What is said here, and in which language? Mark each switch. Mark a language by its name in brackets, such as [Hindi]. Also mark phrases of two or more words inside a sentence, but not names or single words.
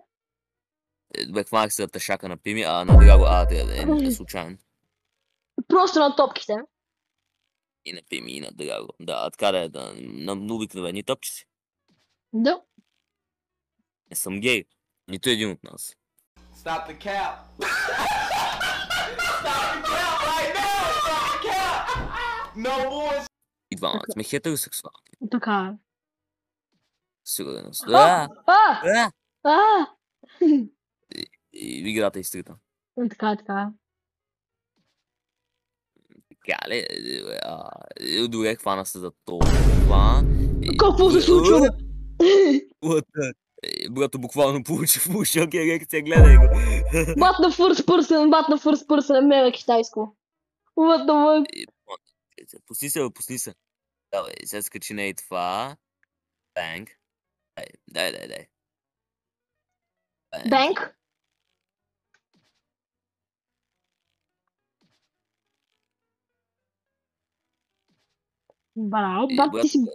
[Bulgarian] Добре, хванах се за тъшака на Пими, на Драго, е случайно. Просто на топките. И на Пими, и на Драго. Да, така да е, на обикновени топчици. Да. Не съм гей. Нито един от нас. [English] Stop the cap. Stop the cap right now. Stop the cap. No boys. [Bulgarian] И двамата сме хетеросексуални. Така е. Сигурност. А! И играта изтрита. Така е. Така ли? Добре, хвана се за това. Какво се случва, бе? Брато буквално получи в шок ерекция, гледай го. Бат на [English] first person, [Bulgarian] мега китайско. [English] What the fuck? [Bulgarian] Пусни се. Давай, сега скачи на и това. Банк. Дай. Банк? Браво, бат ти си...